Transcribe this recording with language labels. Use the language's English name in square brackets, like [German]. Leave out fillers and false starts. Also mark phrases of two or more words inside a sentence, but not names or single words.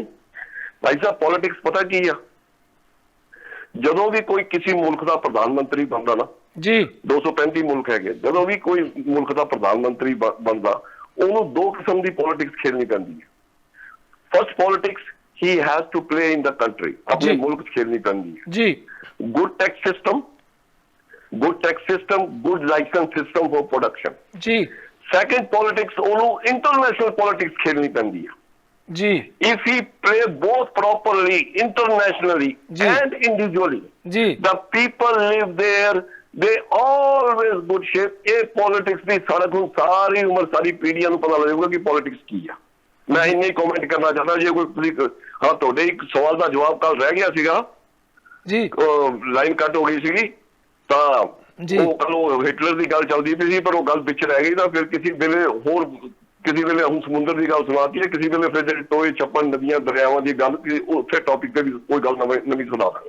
[Punjabi] ਭਾਈ ਸਾਹਿਬ ਪੋਲਿਟਿਕਸ ਪਤਾ ਕੀ ਆ, ਜਦੋਂ ਵੀ ਕੋਈ ਕਿਸੇ ਮੁਲਕ ਦਾ ਪ੍ਰਧਾਨ ਮੰਤਰੀ ਬਣਦਾ ਨਾ ਜੀ, 235 ਮੁਲਕ ਹੈਗੇ, ਜਦੋਂ ਵੀ ਕੋਈ ਮੁਲਕ ਦਾ ਪ੍ਰਧਾਨ ਮੰਤਰੀ ਬਣਦਾ ਉਹਨੂੰ ਦੋ ਕਿਸਮ ਦੀ ਪੋਲਿਟਿਕਸ ਖੇਡਣੀ ਪੈਂਦੀ ਹੈ। [English] first politics he has to play in the country, [Punjabi] ਆਪਣੇ ਮੁਲਕ 'ਚ ਖੇਡਣੀ ਪੈਂਦੀ ਹੈ ਜੀ। [English] good tax system, good license system for production ਜੀ। second politics [Punjabi] ਉਹਨੂੰ [English] international politics [Punjabi] ਖੇਡਣੀ ਪੈਂਦੀ ਹੈ ਜੀ। [English] if he play both properly internationally and individually ਜੀ, the people live there, they always good shape। [Punjabi] ਇਹ politics ਦੀ ਸਾਰੀ ਉਮਰ ਸਾਰੀ ਪੀੜ੍ਹੀਆਂ ਨੂੰ ਪਤਾ ਲੱਗੇਗਾ ਕਿ politics ਕੀ ਆ। ਮੈਂ ਇੰਨੇ ਕਮੈਂਟ ਕਰਨਾ ਚਾਹੁੰਦਾ, ਜੇ ਕੋਈ ਹਾਂ ਤੁਹਾਡੇ ਇੱਕ ਸਵਾਲ ਦਾ ਜਵਾਬ ਕੱਲ ਰਹਿ ਗਿਆ ਸੀਗਾ ਜੀ, ਲਾਈਨ ਕੱਟ ਹੋ ਗਈ ਸੀਗੀ ਤਾਂ ਉਹ ਕੱਲ ਉਹ ਹਿਟਲਰ ਦੀ ਗੱਲ ਚੱਲਦੀ ਪਈ ਸੀ ਪਰ ਉਹ ਗੱਲ ਪਿੱਛੇ ਰਹਿ ਗਈ ਤਾਂ ਫਿਰ ਕਿਸੇ ਵੇਲੇ ਹੁਣ ਸਮੁੰਦਰ ਦੀ ਗੱਲ ਸੁਣਾਤੀ ਹੈ, ਕਿਸੇ ਵੇਲੇ ਫਿਰ ਜਿਹੜੇ ਟੋਏ ਛੱਪੜ ਨਦੀਆਂ ਦਰਿਆਵਾਂ ਦੀ ਗੱਲ ਉੱਥੇ ਟੌਪਿਕ ਤੇ ਵੀ ਕੋਈ ਗੱਲ ਨਵੀਂ ਸੁਣਾ ਦਾਂਗੇ।